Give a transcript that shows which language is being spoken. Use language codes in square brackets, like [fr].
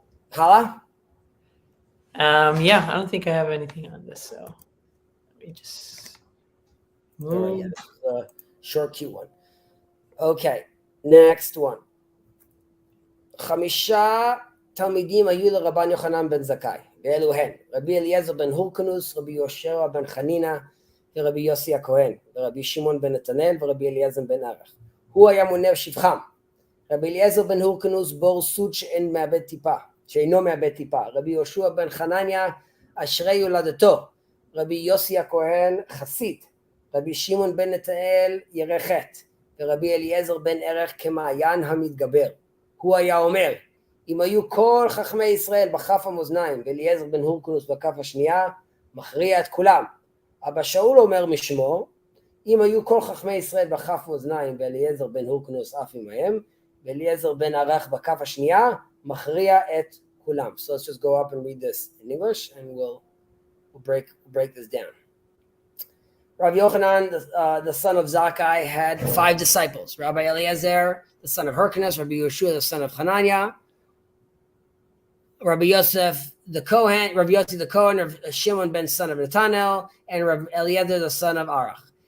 [en] Hala? Yeah, I don't think I have anything on this, so let me just move. All right, yeah, this is a short, cute one. Okay, next one. [he] Chamisha Talmidim היו לרבן יוחנן בן זכאי, ואלו הן רבי אליעזר בן הורקנוס, רבי יהושע בן חנינא, ורבי יוסי הכהן, ורבי שמעון בן נתנאל, ורבי אליעזר בן ערך. הוא היה מונה שבחם. רבי אליעזר בן הורקנוס בור סוד שאינו מאבד טיפה. רבי יהושע בן חנניה אשרי יולדתו. רבי יוסי הכהן חסית. רבי שמעון בן נתנאל ירא חטא. ורבי אליעזר בן ערך כמעיין המתגבר. הוא היה אומר, אם היו כל חכמי ישראל בכף המאזניים, ואליעזר בן הורקנוס בכף השנייה, מכריע את כולם. אבא שאול אומר משמו, אם היו כל חכמי ישראל בכף מאזניים, ואליעזר בן הורקנוס אף עמהם, ואליעזר בן ערך בכף השנייה, מכריע את כולם. [en] So let's just go up and read this in English, and we'll break this down. Rabbi Yochanan, the son of Zakkai, had 5 disciples. Rabbi Eliezer, the son of Hyrcanus, Rabbi Yeshua, the son of Hananiah, Rabbi Yosef the Kohen, Rabbi Yossi the Kohen, Rabbi Shimon ben son of Nathanael, and Rabbi Eliezer the son of Arach.